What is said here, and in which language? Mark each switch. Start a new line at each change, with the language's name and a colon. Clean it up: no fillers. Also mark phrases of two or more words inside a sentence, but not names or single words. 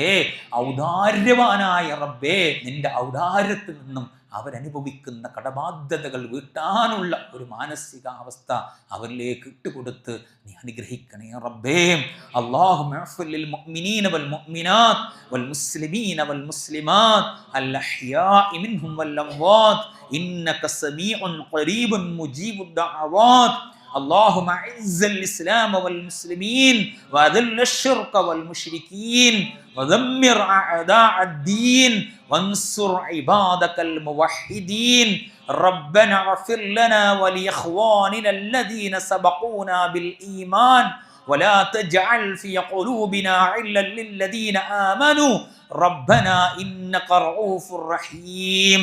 Malayalam: ഔദാര്യവാനായ റബ്ബേ, നിന്റെ ഔദാര്യത്തിൽ നിന്നും അവരനുഭവിക്കുന്ന കടബാധ്യതകൾ വീട്ടാനുള്ള ഒരു മാനസികാവസ്ഥ അവരിലേക്ക് ഇട്ടുകൊടുത്ത് നീ അനുഗ്രഹിക്കണേ റബ്ബേ.
Arabic: اللهم اغفر للمؤمنين والمؤمنات والمسلمين والمسلمات الأحياء منهم والأموات إنك سميع قريب مجيب الدعوات. اللهم اعز الاسلام والمسلمين واذل الشرك والمشركين ودمر اعداء الدين وانصر عبادك الموحدين. ربنا اغفر لنا ولاخواننا الذين سبقونا بالايمان ولا تجعل في قلوبنا غلا للذين امنوا ربنا انك رؤوف رحيم.